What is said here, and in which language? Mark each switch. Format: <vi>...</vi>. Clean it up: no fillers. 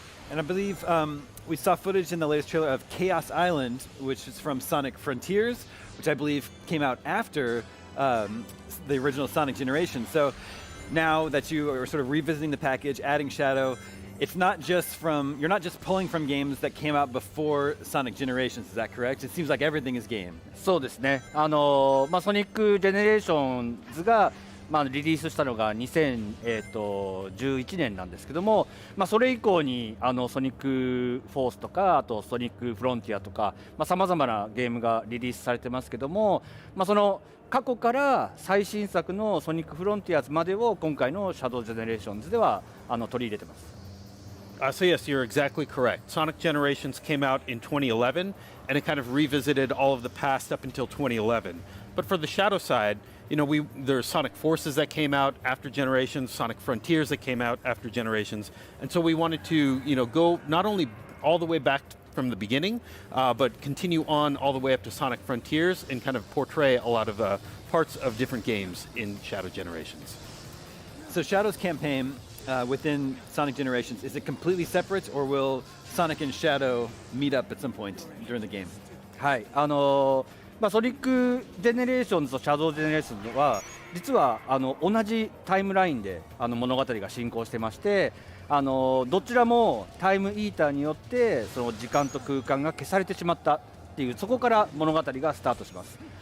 <en>And I believe we saw footage in the latest trailer of Chaos Island, which is from Sonic Frontiers, which I believe came out after the original Sonic generation. So now that you are sort of revisiting the package, adding Shadow, it's not just you're not just pulling from games that came out before Sonic Generations, is that correct? It seems like everything is game.</en> <ja>そうですね。ソニックジェネレーションズがリリースしたのが2011年なんですけども、それ以降にソニックフォースとか、あとソニックフロンティアとか、さまざまなゲームがリリースされてますけども、その過去から最新作のソニックフロンティアズまでを今回のシャドウジェネレーションズでは取り入れてます。</ja> <en>So yes, you're exactly correct. Sonic Generations came out in 2011, and it kind of revisited all of the past up until 2011. But for the Shadow side, there's Sonic Forces that came out after Generations, Sonic Frontiers that came out after Generations, and so we wanted to, go not only all the way back from the beginning, but continue on all the way up to Sonic Frontiers and kind of portray a lot of parts of different games in Shadow Generations. So Shadow's campaign within Sonic Generations, is it completely separate, or will Sonic and Shadow meet up at some point during the game?</en> <ja>はい、ソニックジェネレーションズとシャドウジェネレーションズは実は同じタイムラインで物語が進行してまして、どちらもタイムイーターによってその時間と空間が消されてしまったっていう、そこから物語がスタートします。</ja>